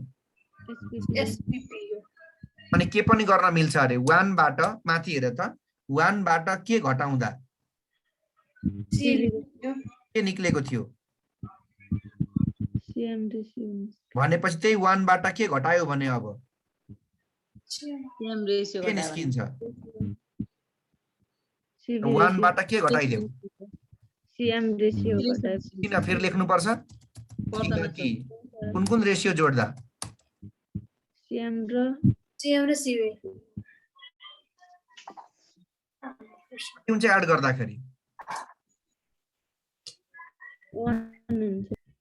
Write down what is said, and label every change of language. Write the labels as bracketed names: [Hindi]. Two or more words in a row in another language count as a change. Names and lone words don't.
[Nepali] SPP अनि के पनि गर्न मिल्छ अरे 1 बाट माथि हेर त 1 बाट के घटाउँदा के निक्लेको थियो [English] CM ratio [Nepali] भनेपछि त्यही 1 बाट के घटायो भने अब [English] CM ratio [Nepali] के निस्किन्छ CV 1 ratio बाट के घटाइदेऊ [English] CM ratio [Nepali] घटाएपछि किन फेरि लेख्नु पर्छ किनकि कुन कुन रेशियो जोड्दा CM र CM र CV कुन चाहिँ एड गर्दाखेरि 1 हुन्छ